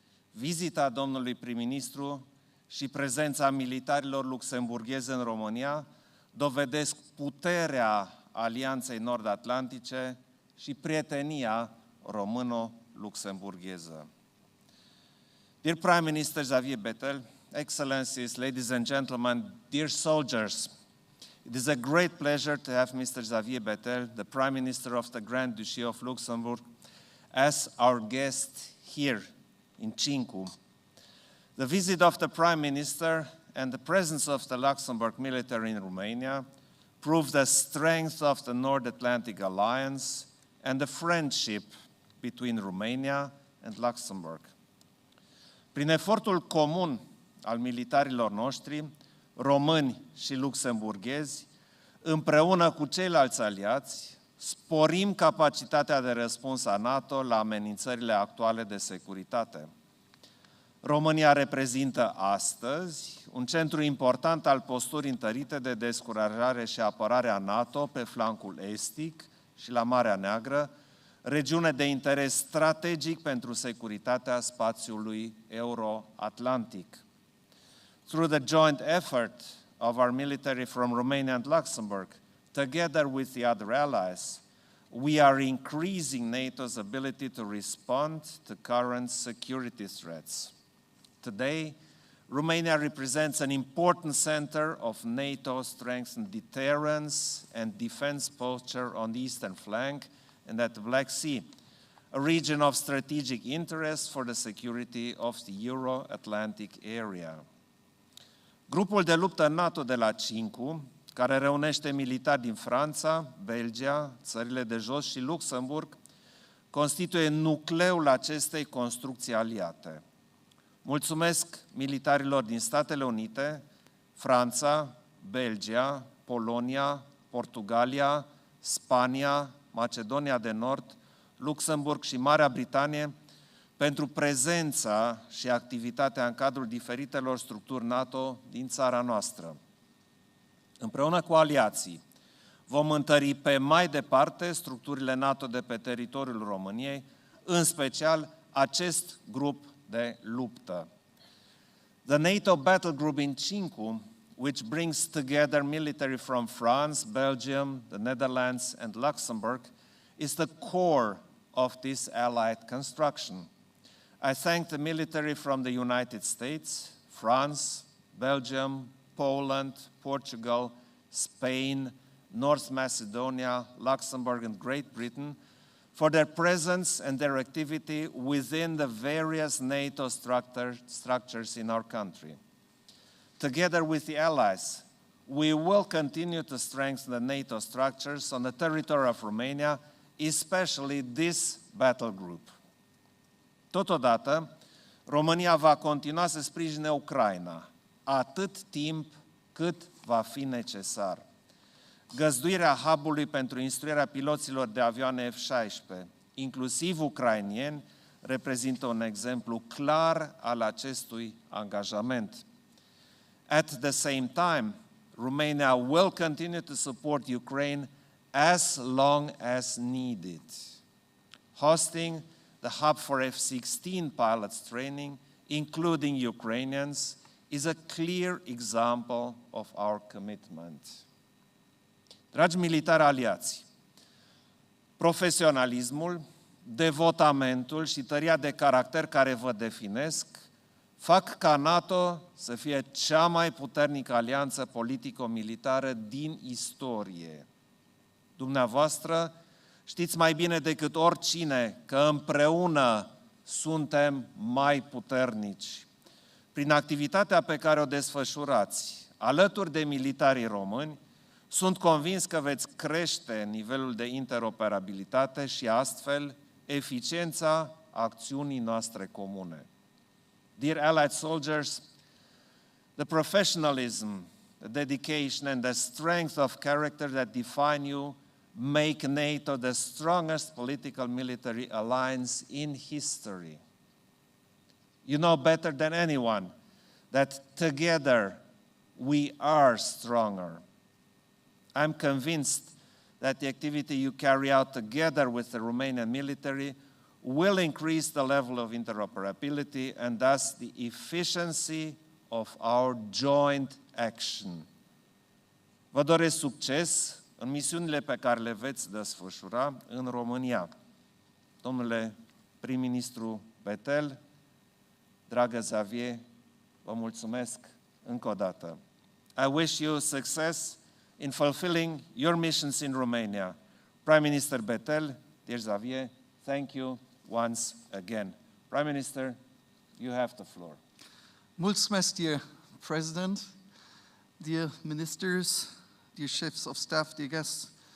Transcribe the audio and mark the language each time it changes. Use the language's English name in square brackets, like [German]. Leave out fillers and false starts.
[Romanian] Vizita domnului prim-ministru și prezența militarilor luxemburghezi în România dovedesc puterea Alianței Nord-Atlantice și prietenia româno-luxemburgheză. [English] Dear Prime Minister Xavier Bettel, Excellencies, ladies and gentlemen, dear soldiers, it is a great pleasure to have Mr. Xavier Bettel, the Prime Minister of the Grand Duchy of Luxembourg, as our guest here in Cincu. The visit of the Prime Minister and the presence of the Luxembourg military in Romania prove the strength of the North Atlantic Alliance and the friendship between Romania and Luxembourg. [Romanian] Prin efortul comun al militarilor noștri, români și luxemburghezi, împreună cu ceilalți aliați, sporim capacitatea de răspuns a NATO la amenințările actuale de securitate. România reprezintă astăzi un centru important al posturii întărite de descurajare și apărare a NATO pe flancul estic și la Marea Neagră, regiune de interes strategic pentru securitatea spațiului euro-atlantic. [English] Through the joint effort of our military from Romania and Luxembourg, together with the other allies, we are increasing NATO's ability to respond to current security threats. Today, Romania represents an important center of NATO strengthened deterrence and defense posture on the eastern flank and at the Black Sea, a region of strategic interest for the security of the Euro-Atlantic area. [Romanian] Grupul de luptă NATO de la Cincu, care reunește militari din Franța, Belgia, țările de jos și Luxemburg, constituie nucleul acestei construcții aliate. Mulțumesc militarilor din Statele Unite, Franța, Belgia, Polonia, Portugalia, Spania, Macedonia de Nord, Luxemburg și Marea Britanie pentru prezența și activitatea în cadrul diferitelor structuri NATO din țara noastră. Împreună cu aliații, vom întări pe mai departe structurile NATO de pe teritoriul României, în special acest grup de luptă. [English] The NATO battle group in Cincu, which brings together military from France, Belgium, the Netherlands and Luxembourg, is the core of this allied construction. I thank the military from the United States, France, Belgium, Poland, Portugal, Spain, North Macedonia, Luxembourg and Great Britain for their presence and their activity within the various NATO structures in our country. Together with the allies, we will continue to strengthen the NATO structures on the territory of Romania, especially this battle group. [Romanian] Totodată, România va continua să sprijine Ucraina, atât timp cât va fi necesar. Găzduirea hub-ului pentru instruirea piloților de avioane F-16, inclusiv ucrainieni, reprezintă un exemplu clar al acestui angajament. [English] At the same time, Romania will continue to support Ukraine as long as needed. Hosting the hub for F-16 pilots training, including Ukrainians, is a clear example of our commitment. [Romanian] Dragi militari aliați, profesionalismul, devotamentul și tăria de caracter care vă definesc fac ca NATO să fie cea mai puternică alianță politico-militară din istorie. Dumneavoastră știți mai bine decât oricine că împreună suntem mai puternici. Prin activitatea pe care o desfășurați alături de militarii români, Sunt convins că veți crește nivelul de interoperabilitate și astfel eficiența acțiunii noastre comune. [English] Dear allied soldiers, the professionalism, the dedication and the strength of character that define you make NATO the strongest political military alliance in history. You know better than anyone that together we are stronger. I'm convinced that the activity you carry out together with the Romanian military will increase the level of interoperability and thus the efficiency of our joint action. [Romanian] Vă doresc succes în misiunile pe care le veți desfășura în România. Domnule prim-ministru Bettel, dragă Xavier, vă mulțumesc încă o dată. [English] I wish you success in fulfilling your missions in Romania. Prime Minister Bettel, dear Xavier, thank you once again. Prime Minister, you have the floor. [Romanian] Mulțumesc, [English] dear President, dear ministers, dear chiefs of staff, dear guests.